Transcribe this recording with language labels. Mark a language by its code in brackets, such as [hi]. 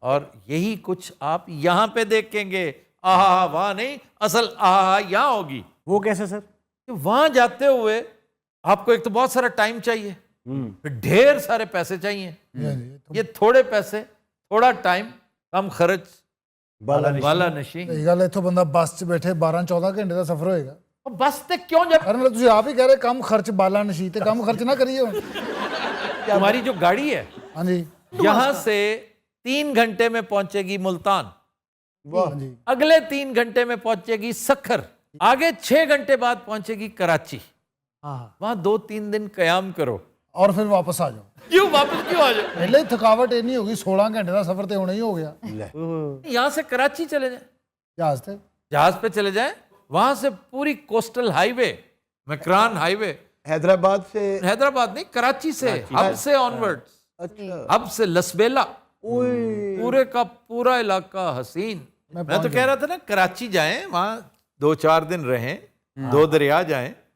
[hi] और यही कुछ आप यहाँ पे देखेंगे। आहा, वहां नहीं, असल आहा यहाँ होगी। वो कैसे सर? कि वहां जाते हुए आपको एक तो बहुत सारा टाइम चाहिए, फिर ढेर सारे पैसे चाहिए। ये थोड़े पैसे, थोड़ा टाइम, कम खर्च, वाला नशी। [pa] ਇਹ ਗੱਲ ਇੱਥੋਂ ਬੰਦਾ ਬੱਸ 'ਚ ਬੈਠੇ 12-14 ਘੰਟੇ ਦਾ ਸਫ਼ਰ ਹੋਏਗਾ। [hi] और बस से क्यों जब [pa] ਅਰੇ ਤੁਸੀਂ ਆਪ ਹੀ ਕਹਿ ਰਹੇ ਕੰਮ ਖਰਚ ਬਾਲਾ ਨਸ਼ੀ ਤੇ ਕੰਮ ਖਰਚ ਨਾ ਕਰੀਏ ਹੁਣ। [hi] हमारी जो गाड़ी है [pa] ਹਾਂਜੀ [hi] यहां से 3 घंटे में पहुंचेगी मुल्तान, [pa] ਹਾਂਜੀ [hi] अगले 3 घंटे में पहुंचेगी सखर, आगे 6 घंटे बाद पहुंचेगी कराची। वहां 2-3 दिन कयाम करो, ਔਰ ਫਿਰ ਵਾਪਸ ਆ ਜਾਓ। क्यों वापस क्यों आ जाओ? [pa] ਪਹਿਲੇ ਹੀ ਥਕਾਵਟ ਇੰਨੀ ਹੋ ਗਈ, 16 ਘੰਟੇ ਦਾ ਸਫ਼ਰ ਤੇ ਹੋਣਾ ਹੀ ਹੋ ਗਿਆ। [hi] यहां से कराची चले जाए, [pa] ਜਹਾਜ਼ ਤੇ [hi] जहाज पे चले जाएं, वहां से पूरी coastal highway, Makran highway, Hyderabad से, हैदराबाद नहीं, कराची से, अब से ऑनवर्ड्स, अच्छा, अब से लसबेला, पूरे का पूरा इलाका हसीन। मैं तो कह रहा था ना, कराची जाएं, वहां 2-4 दिन रहें, 2 दरिया जाएं,